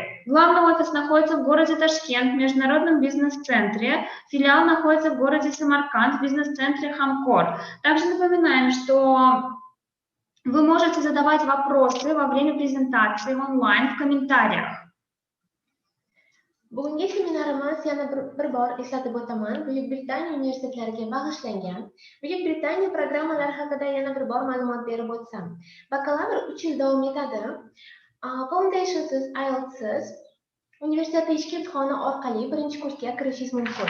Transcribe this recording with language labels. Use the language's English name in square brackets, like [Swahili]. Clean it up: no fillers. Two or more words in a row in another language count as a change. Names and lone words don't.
[Russian] Главный офис находится в городе Ташкент, в международном бизнес-центре. Филиал находится в городе Самарканд, в бизнес-центре Хамкор. Также напоминаем, что вы можете задавать вопросы во время презентации онлайн в комментариях. [Uzbek] Bugungi seminarimiz yana bir bor eslatib o'taman, Buyuk Britaniya universitetlariga bag'ishlangan. Buyuk Britaniya programmalari haqida yana bir bor ma'lumot berib o'tsam. Bakalavr 3 yil davom etadi. Foundationsiz, IELTSsiz universitet ishki imtihoni orqali birinchi kursga kirishingiz mumkin.